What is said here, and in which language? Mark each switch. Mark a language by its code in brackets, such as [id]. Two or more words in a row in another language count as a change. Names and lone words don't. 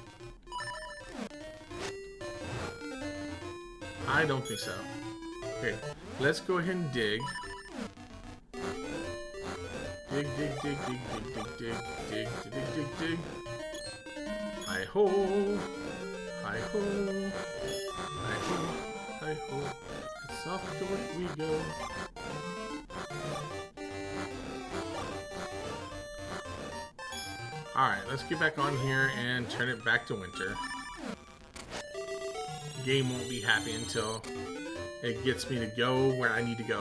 [en] I don't think so. Okay, let's go ahead and dig. Dig, dig, dig, dig, dig, dig, dig, dig, dig, dig, dig. Hi-ho! Hi-ho! Hi-ho! Hi-ho! It's off to work we go. Alright, let's get back on here and turn it back to winter. Game won't be happy until it gets me to go where I need to go.